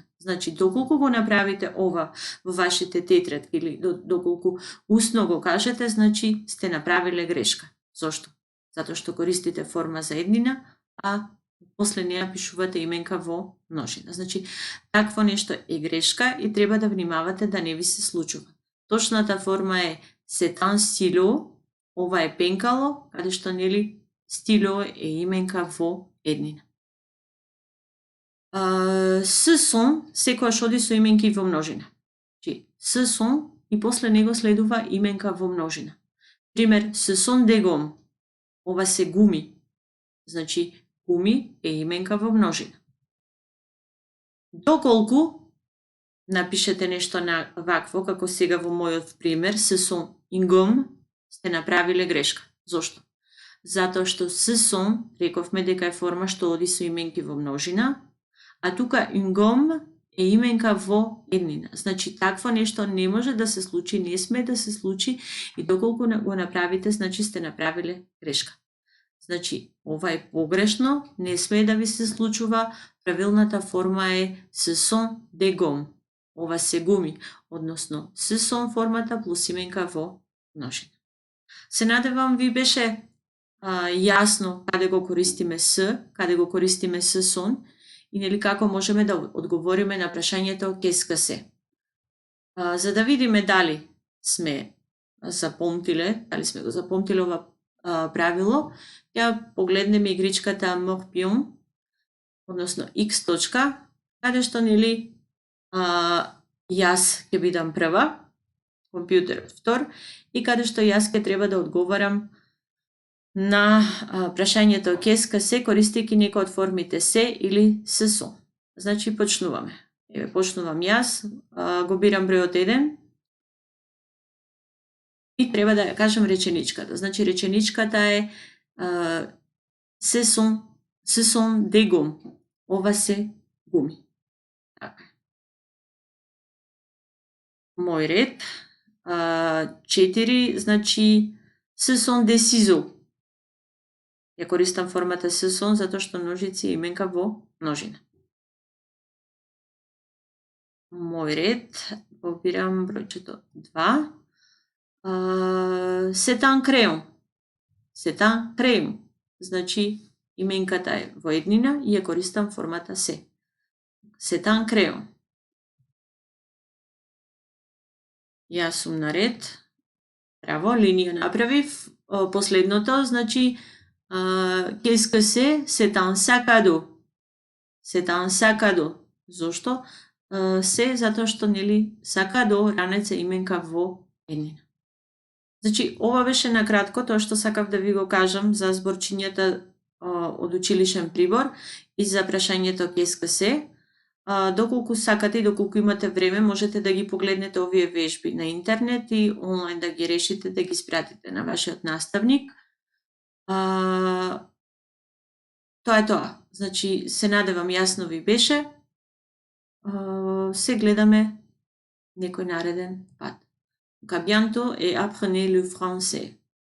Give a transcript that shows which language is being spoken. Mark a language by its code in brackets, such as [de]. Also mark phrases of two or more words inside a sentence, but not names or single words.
[mk] Значи, доколку го направите ова во вашите тетрадки или доколку усно го кажете, значи сте направиле грешка. Зошто? Затоа што користите форма за еднина, а после неа пишувате именка во множина. Значи, такво нешто е грешка и треба да внимавате да не ви се случува. Точната форма е [fr] c'est un stylo, [mk] ова е пенкало, каде што нели стило е именка во еднина. [fr] Ce sont [mk] секогаш оди со именки во множина. Значи, [fr] ce sont [mk] и после него следува именка во множина. Пример, [fr] ce sont des gommes. [mk] Ова се гуми. Значи, гуми е именка во множина. Доколку напишете нешто на вакво, како сега во мојот пример, [fr] ce sont une gomme, [mk] сте направиле грешка. Зошто? Затоа што [fr] ce sont, [mk] рековме дека е форма што оди со именки во множина, а тука [fr] une gomme [mk] е именка во еднина. Значи, такво нешто не може да се случи, не сме да се случи и доколку го направите, значи сте направиле грешка. Значи, ова е погрешно, не сме да ви се случува, правилната форма е [fr] ce sont des gommes. [mk] Ова се гуми, односно [fr] ce sont [mk] формата плюс именка во множина. Се надевам ви беше јасно каде го користиме с, каде го користиме [fr] ce sont [mk] и нели како можеме да одговориме на прашањето [fr] qu'est-ce que c'est. [mk] За да видиме дали сме запомтиле, дали сме го запомтиле ова правило, ја погледнеме игричката Morpion, односно X точка, каде што нели јас ќе бидам прва, компјутерот втор, и каде што јас ќе треба да одговарам на прашањето [fr] qu'est-ce que c'est, [mk] користејќи некој од формите се или [fr] ce sont. [mk] Значи, почнуваме. Еве, почнувам јас, го бирам бројот 1 и треба да ја кажам реченичката. Значи, реченичката е [fr] ce sont des gommes. [mk] Ова се гуми. Така. Мој ред. 4, значи, [fr] ce sont des ciseaux. [mk] Ја користам формата [fr] ce sont [mk] затоа што ножици е именка во множина. Мој ред, побирам бројчето 2. [fr] C'est un crayon. C'est un crayon. [mk] Значи, именката е во еднина и ја користам формата се. [fr] C'est un crayon. [mk] Јас сум на ред. Браво, линија направив. Последното, значи, [fr] qu'est-ce que c'est un sac à dos. C'est un sac à dos. [mk] Зошто? Се затоа што нели [fr] sac à dos, [mk] ранец е именка во еднина. Значи, ова беше накратко тоа што сакав да ви го кажам за зборчињата од училишен прибор и за прашањето [fr] qu'est-ce que c'est. [mk] Доколку сакате и доколку имате време, можете да ги погледнете овие вежби на интернет и онлайн да ги решите, да ги спратите на вашиот наставник. Тоа е тоа. Значи, се надевам јасно ви беше. Се гледаме некој нареден пат. [fr] À bientôt et apprenez le français.